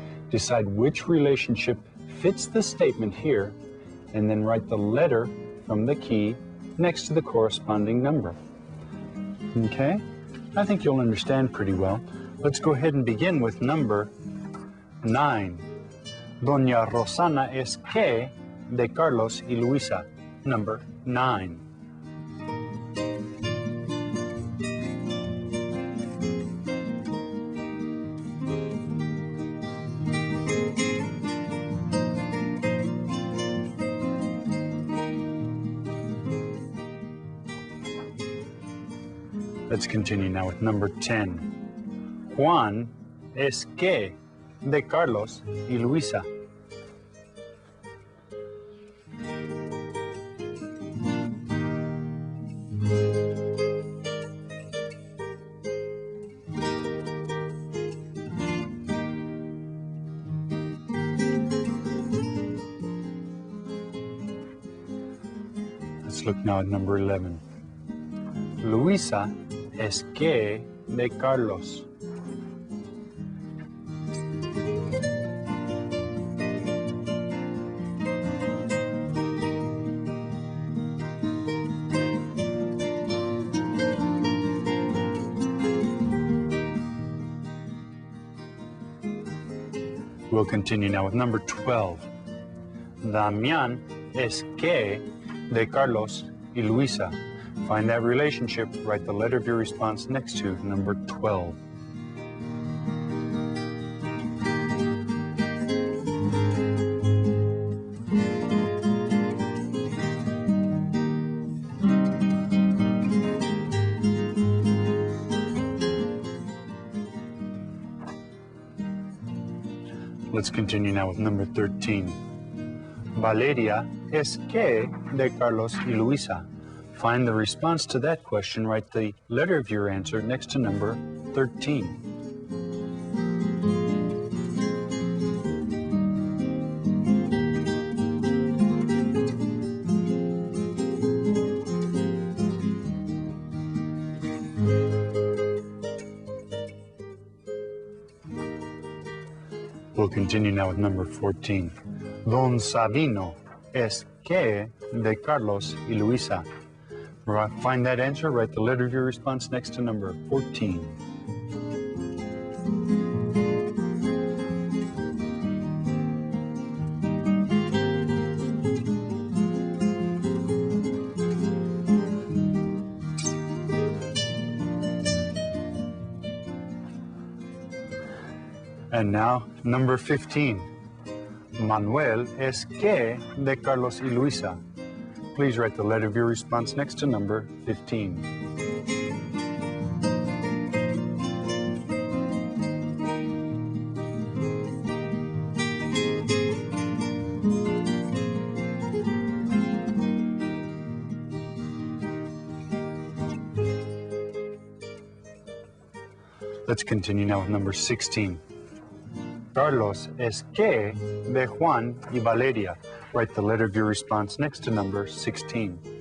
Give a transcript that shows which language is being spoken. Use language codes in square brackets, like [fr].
[en] Decide which relationship fits the statement here, and then write the letter from the key next to the corresponding number. Okay? I think you'll understand pretty well. Let's go ahead and begin with number 9. [es] Doña Rosana es que de Carlos y Luisa. [en] Number 9. Let's continue now with number 10. [es] Juan es que de Carlos y Luisa. [en] Let's look now at number 11. [es] Luisa es que de Carlos. [en] We'll continue now with number 12. [es] Damián es que de Carlos y Luisa. [en] Find that relationship, write the letter of your response next to number 12. Let's continue now with number 13. [es] Valeria es que de Carlos y Luisa. [en] Find the response to that question, write the letter of your answer next to number 13. We'll continue now with number 14. [es] Don Sabino es que de Carlos y Luisa. [en] Find that answer, write the letter of your response next to number 14. And now, number 15. [es] Manuel es que de Carlos y Luisa. [en] Please write the letter of your response next to number 15. Let's continue now with number 16. [es] Carlos es que de Juan y Valeria. [en] Write the letter of your response next to number 16.